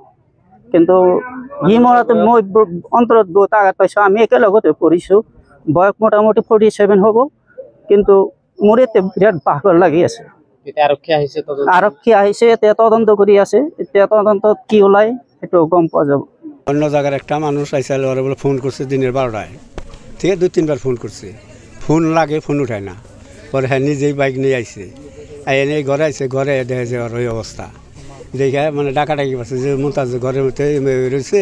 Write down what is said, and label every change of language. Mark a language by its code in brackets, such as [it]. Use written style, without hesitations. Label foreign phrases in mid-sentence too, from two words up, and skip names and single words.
[as] কিন্তু সি মৰাতে মই অন্তৰত বহুত আঘাত পাইছোঁ। আমি একেলগতে পঢ়িছোঁ, বয়স মোটামুটি 47 হ'ব, কিন্তু মোৰ এতিয়া বিৰাট ভাগৰ লাগি আছে। আৰক্ষী আহিছে, এতিয়া তদন্ত কৰি আছে। এতিয়া তদন্তত কি ওলায় সেইটো গম পোৱা যাব। [bn] অন্য জায়গার একটা মানুষ আইসাল ওরা বলে ফোন করছে দিনের 12টায়, ঠিক আছে 2-3 ফোন করছে, ফোন লাগে ফোন উঠায় না। পরে হ্যাঁ নিজেই বাইক নিয়ে আইসে, এনে ঘরে আইসে, ঘরে দেখে যে ওর ওই অবস্থা দেখে মানে ডাকাডাকি পাচ্ছে যে মুনতাজ ঘরের মধ্যে রয়েছে।